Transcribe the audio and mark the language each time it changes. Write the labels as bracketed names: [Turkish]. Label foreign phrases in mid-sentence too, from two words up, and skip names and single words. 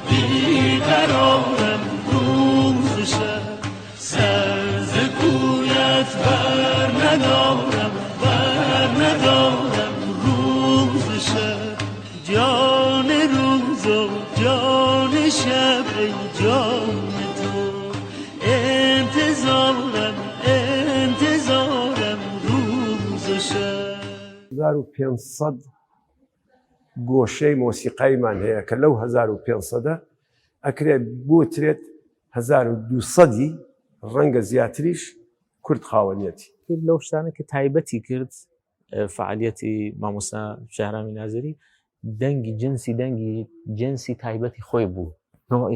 [Persian] روز و شب سر ز کویت بر ندارم روز و شب جان روز و جان شب ای جان تو انتظارم روز و شب. [Central Kurdish] 1500 گۆشەی مۆسیقایمان هەیە کە لەو 1500 ئەکرێ بوترێت 1200 ڕەنگە زیاتریش کورد خاوەنیەتی. لەو شتانە کە تایبەتی کرد فعالیەتی مامۆستا شارامی نازری دەنگی جنسی تایبەتی خۆی بوو، نوعی